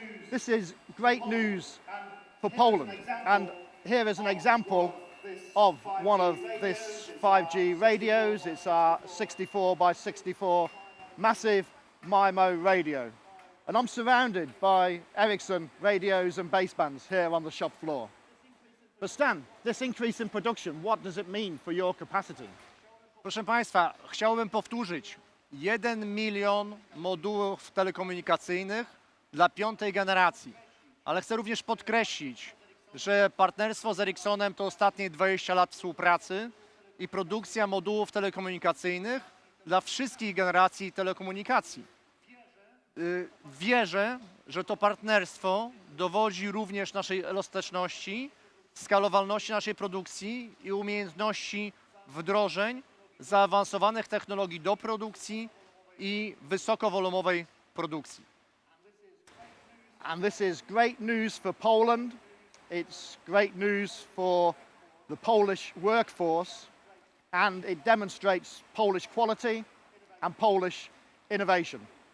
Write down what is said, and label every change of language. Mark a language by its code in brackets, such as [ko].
[en] This is great news for Poland, and here is an example of one of this 5G radios. It's our 64 by 64 massive MIMO radio. And I'm surrounded by Ericsson radios and basebands here on the shop floor. But Stan, this increase in production, what does it mean for your capacity? [pl] Proszę Państwa, chciałbym powtórzyć. 1 milion modułów telekomunikacyjnych dla piątej generacji. Ale chcę również podkreślić, że partnerstwo z Ericssonem to ostatnie 20 lat współpracy i produkcja modułów telekomunikacyjnych dla wszystkich generacji telekomunikacji. Wierzę, że to partnerstwo dowodzi również naszej elastyczności, skalowalności naszej produkcji i umiejętności wdrożeń zaawansowanych technologii do produkcji i wysokowolumowej produkcji. [en] And this is great news for Poland. It's great news for the Polish workforce, and it demonstrates Polish quality and Polish innovation.